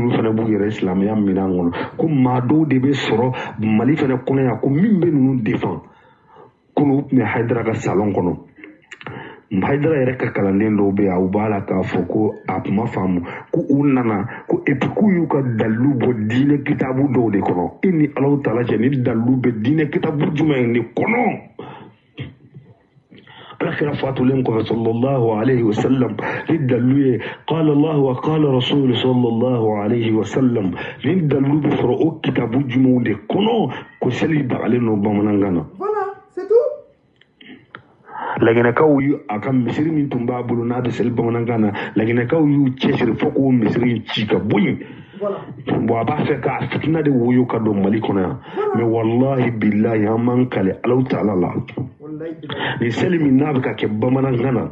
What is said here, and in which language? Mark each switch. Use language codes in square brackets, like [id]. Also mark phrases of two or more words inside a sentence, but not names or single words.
[bm] ninnu fana b'u yɛrɛ silamɛya minɛn kɔnɔ ko maa dɔw de bɛ sɔrɔ Mali fana kɔnɔ yan ko min bɛ ninnu défend ko n'u tun bɛ Haidara ka salon kɔnɔ Haidara yɛrɛ ka kalanden dɔw bɛ yan u b'a la k'a fɔ ko a kuma faamu ko u nana ko [fr] et puis [bm] k'u y'u ka dalilu bɔ diinɛ kitabu dɔw de kɔnɔ i ni Alahu Taala cɛ ni dalilu bɛ diinɛ kitabu jumɛn de kɔnɔ alakira fatulen kɔfɛ [ar] صلى الله عليه وسلم [bm] ni dalilu ye [ar] قال الله وقال رسول صلى الله عليه وسلم [bm] ni dalilu bɛ sɔrɔ o kitabu jumɛnw de kɔnɔ ko seli dagalen n'o bamanankan na. Laginakaw y'u a ka misiri min tun b'a bolo n'a bɛ seli bamanankan na Laginakaw y'u cɛsiri fo k'o misiri ci ka bɔ yen bon a b'a fɛ k'a fitina de woyo ka don Mali kɔnɔ yan mais [ar] والله بالله [bm] an m'an kale Alahu Taala la ni seli min n'a bɛ ka kɛ bamanankan na